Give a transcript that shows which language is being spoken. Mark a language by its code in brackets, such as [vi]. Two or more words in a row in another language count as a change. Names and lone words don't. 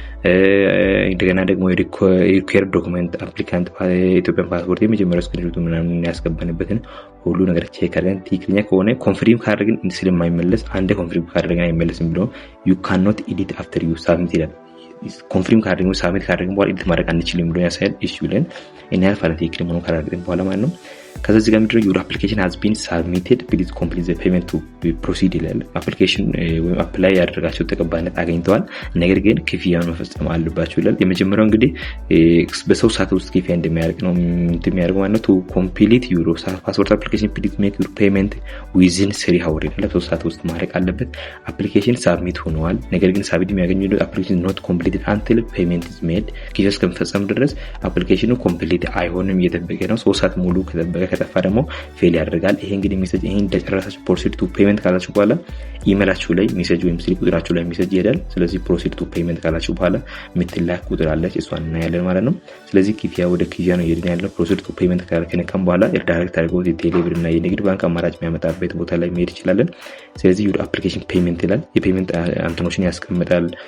[am] እንደገና ደግሞ [en] required document applicant [am] የኢትዮጵያን ፓስፖርት የመጀመሪያው ስክሪንሾት ምናምን ያስገባንበትን ሁሉ ነገር ቼክ አድርገን ትክክለኛ ከሆነ ኮንፊርም ካደረግን ስለማይመለስ አንዴ ኮንፊርም ካደረግን አይመለስም ብሎ [en] you can not edit after you submit [am] ይላል። ኮንፊርም ካደረግን ሳብሚት ካደረግን በኋላ ኤዲት ማድረግ አንችልም ብሎ ያሳያል። ኢሹ ብለን እኛ ያልፋለ ትክክል መሆኑን ካደረግን በኋላ ማለት ነው። ከዛ እዚህ ጋር ምንድነው [en] your application has been submitted please complete the payment to proceed [am] ይላል። አፕሊኬሽን ወይም አፕላይ ያደረጋችሁ ተቀባይነት አግኝተዋል፣ ነገር ግን ክፍያውን መፈጸም አለባችሁ ይላል። የመጀመሪያው እንግዲህ በሰው ሰዓት ውስጥ ክፍያ እንደሚያደርግ ነው የሚያደርገው ማለት ነው። [en] to complete your passport application please make your payment within 3 hours [am] ይላል። በሰው ሰዓት ውስጥ ማድረግ አለበት። አፕሊኬሽን ሳብሚት ሆኗል፣ ነገር ግን ሳብሚት የሚያገኙት አፕሊኬሽን [en] not completed until payment is made [am] ክፍያ እስከሚፈጸም ድረስ አፕሊኬሽኑ ኮምፕሊት አይሆንም፣ እየተጠበቀ ነው። 3 ሰዓት ሙሉ ከተጠበቀ ነገር ከጠፋ ደግሞ ፌል ያደርጋል። ይሄ እንግዲህ ሜሴጅ ይሄን እንደጨረሳችሁ [en] proceed to payment [am] ካላችሁ በኋላ ኢሜላችሁ ላይ ሜሴጅ ወይም ስልክ ቁጥራችሁ ላይ ሜሴጅ ይሄዳል። ስለዚህ [en] proceed to payment [am] ካላችሁ በኋላ የምትላክ ቁጥር አለች፣ እሷን እናያለን ማለት ነው። ስለዚህ ክፍያ ወደ ክፍያ ነው እየሄድን ያለው። [en] proceed to payment [am] ከነካም በኋላ ዳይሬክት አድርገው የቴሌብር እና የንግድ ባንክ አማራጭ የሚያመጣበት ቦታ ላይ መሄድ ይችላለን። ስለዚህ ወደ [en] application payment [am] ይላል። የፔመንት አንትኖችን ያስቀምጣል።